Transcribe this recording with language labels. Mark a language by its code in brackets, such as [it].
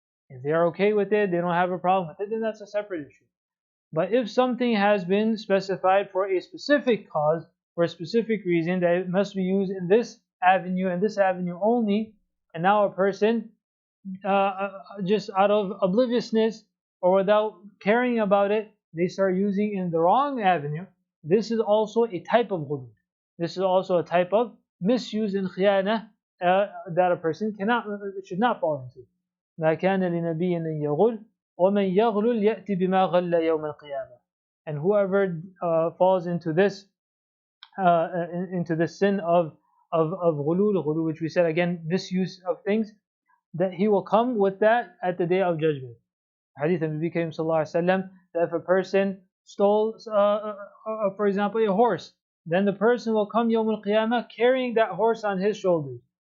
[en] If they are okay with it, they don't have a problem with it, then that's a separate issue. But if something has been specified for a specific cause, for a specific reason, that it must be used in this avenue and this avenue only, and now a person, just out of obliviousness or without caring about it, they start using in the wrong avenue, this is also a type of ghulul. This is also a type of misuse and khiyana that a person should not fall into. [ar] ما كان لنبي أن يغل ومن يغلل يأتي بما غل يوم القيامة. [en] And whoever falls into this sin of ghulul, which we said again, misuse of things, that he will come with that at the day of judgment. Hadith of Nabi Karim sallallahu alaihi wasallam, that if a person stole, for example, a horse, then the person will come Yawm al-Qiyamah carrying that horse on his shoulders.